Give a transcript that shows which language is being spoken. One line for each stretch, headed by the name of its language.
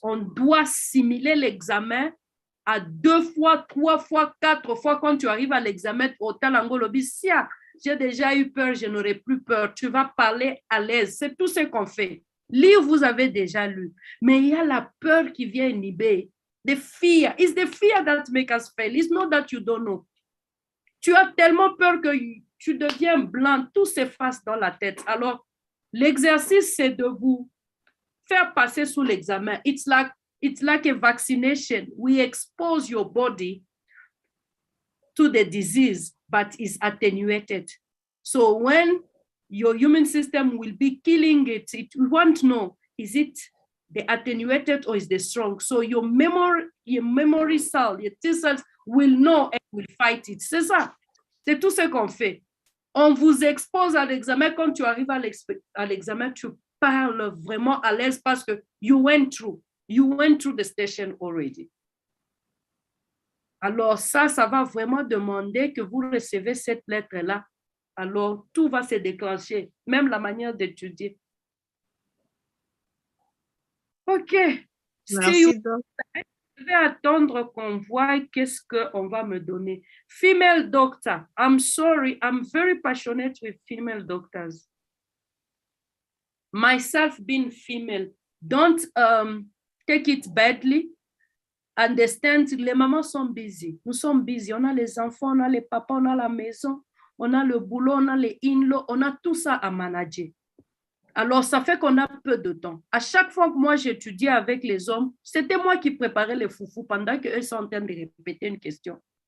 French: On doit simuler l'examen à 2 fois, 3 fois, 4 fois quand tu arrives à l'examen au Talangolobi. Si j'ai déjà eu peur, je n'aurai plus peur. Tu vas parler à l'aise. C'est tout ce qu'on fait. Lire, vous avez déjà lu. Mais il y a la peur qui vient inhiber.
English: The fear. It's the fear that makes us fail. It's not that you don't know. Tu as tellement peur que tu deviens blanc. Tout s'efface dans la tête. Alors, l'exercice, c'est de vous faire passer sous l'examen. It's like a vaccination. We expose your body to the disease, but it's attenuated. So when your immune system will be killing it, it won't know, is it the attenuated or is the strong? So your memory cell, your T cells will know and will fight it.
French: C'est ça. C'est tout ce qu'on fait. On vous expose à l'examen. Quand tu arrives à l'examen, tu parles vraiment à l'aise parce que
English: you went through the station already.
French: Alors ça va vraiment demander que vous recevez cette lettre-là. Alors tout va se déclencher, même la manière d'étudier. OK. Merci, Doc. Je vais attendre qu'on voit qu'est-ce qu'on va me donner.
English: Female doctor, I'm sorry, I'm very passionate with female doctors. Myself being female, don't take it badly. Understand,
French: les mamans sont busy. Nous sommes busy. On a les enfants, on a les papas, on a la maison, on a le boulot, on a les in-laws, on a tout ça à manager. Alors, ça fait qu'on a peu de temps. À chaque fois que moi j'étudiais avec les hommes, c'était moi qui préparais les foufous pendant qu'eux sont en train de répéter une question.